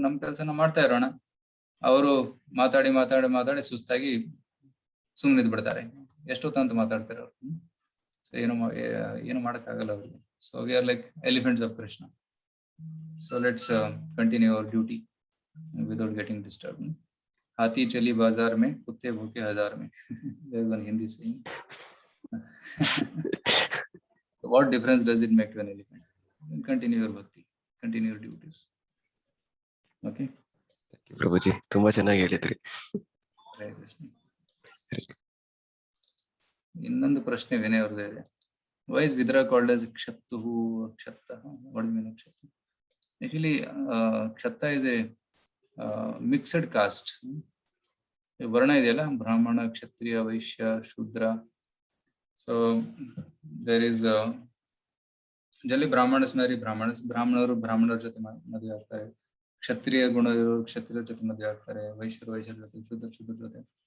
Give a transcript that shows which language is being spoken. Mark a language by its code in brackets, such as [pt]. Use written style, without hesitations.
[kn] ನಮ್ ಕೆಲ್ಸನ ಮಾಡ್ತಾ ಇರೋಣ. ಅವರು ಮಾತಾಡಿ ಮಾತಾಡಿ ಮಾತಾಡಿ ಸುಸ್ತಾಗಿ ಸುಮ್ಮನಿದ್ ಬಿಡ್ತಾರೆ. ಎಷ್ಟೊತ್ತಂತ ಮಾತಾಡ್ತಾರೆ ಅವ್ರು. ಸೊ ಏನು ಮಾಡಕ್ಕಾಗಲ್ಲ ಅವ್ರಿಗೆ. [en] So we are like elephants of Krishna. So let's continue our duty without getting disturb. [hi] हाथी चली बाजार में, कुत्ते भूखे हजार में. [en] There is one Hindi saying. What difference does it make to an elephant? Continue your bhakti, continue your duties. Okay. [kn] ಪ್ರಭುಜಿ ತುಂಬಾ ಚೆನ್ನಾಗಿ ಹೇಳಿದ್ರಿ. ಹರೇ ಕೃಷ್ಣ. ಇನ್ನೊಂದು ಪ್ರಶ್ನೆ ವಿನಯ್ ಅವ್ರದ್ದು ಇದೆ. [en] Why is Vidura called as Kshattuhu or Kshatta? What do you mean Kshatta? Actually, Kshatta is a mixed caste. [kn] ವರ್ಣ ಇದೆಯಲ್ಲ, ಬ್ರಾಹ್ಮಣ, ಕ್ಷತ್ರಿಯ, ವೈಶ್ಯ, ಶೂದ್ರ. [en] so there is generally Brahmanas marry [kn] ಬ್ರಾಹ್ಮಣರು ಬ್ರಾಹ್ಮಣರ ಜೊತೆ ಮದುವೆ ಆಗ್ತಾರೆ, ಕ್ಷತ್ರಿಯ ಗುಣ ಇರೋರು ಕ್ಷತ್ರಿಯರ ಜೊತೆ ಮದುವೆ ಆಗ್ತಾರೆ, ವೈಶ್ಯರ ಜೊತೆ, ಶೂದ್ರ ಜೊತೆ.